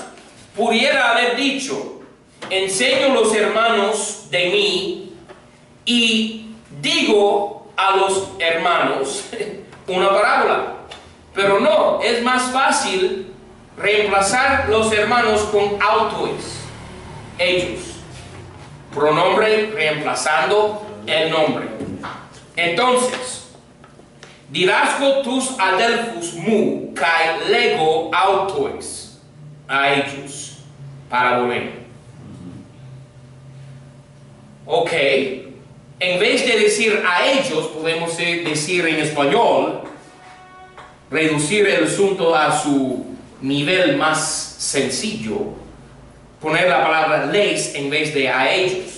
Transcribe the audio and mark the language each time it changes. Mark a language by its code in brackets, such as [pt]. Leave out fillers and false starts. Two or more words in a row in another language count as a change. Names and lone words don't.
[es] Pudiera haber dicho, enseño los hermanos de mí y digo a los hermanos una parábola. Pero no, es más fácil reemplazar los hermanos con autois, ellos. Pronombre reemplazando el nombre. [el] Entonces, διδάσκω τοὺς ἀδελφοὺς μου καὶ λέγω αὐτοῖς, [es] a ellos, para volver. Ok, en vez de decir a ellos, podemos decir en español, reducir el asunto a su nivel más sencillo, poner la palabra les en vez de a ellos.